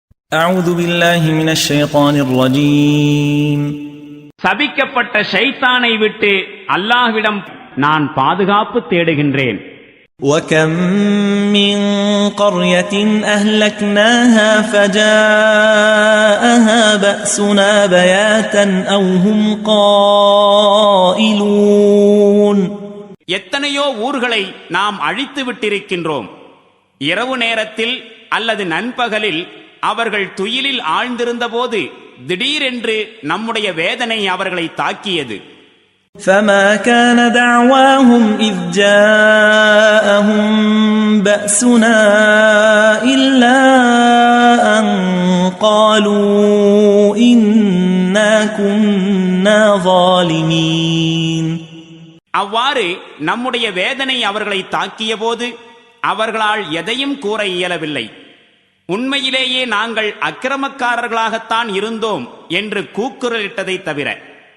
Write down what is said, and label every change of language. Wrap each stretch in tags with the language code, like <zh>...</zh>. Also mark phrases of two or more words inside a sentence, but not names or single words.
<ar>أعوذ بالله من الشيطان الرجيم</ar> <ta>சபிக்கப்பட்ட ஷைத்தானை விட்டு அல்லாஹ்விடம் நான் பாதுகாப்பு தேடுகின்றேன்.</ta> <ar>وكم من قرية أهلكناها فجاءها بأسنا بياتا أو هم قائلون.</ar> <ta>எத்தனையோ ஊர்களை நாம் அழித்து விட்டிருக்கின்றோம். இரவு நேரத்தில் அல்லது நண்பகலில் அவர்கள் துயிலில் ஆழ்ந்திருந்த போது திடீரென்று நம்முடைய வேதனை அவர்களை தாக்கியது.</ta> <ar>فما كان دعواهم إذ جاءهم بأسنا إلا أن قالوا إنا كنا ظالمين.</ar> <ta>அவ்வாறு நம்முடைய வேதனை அவர்களை தாக்கிய போது அவர்களால் எதையும் கூற இயலவில்லை. உண்மையிலேயே நாங்கள் அக்கிரமக்காரர்களாகத்தான் இருந்தோம் என்று கூக்குரலிட்டதை தவிர.</ta>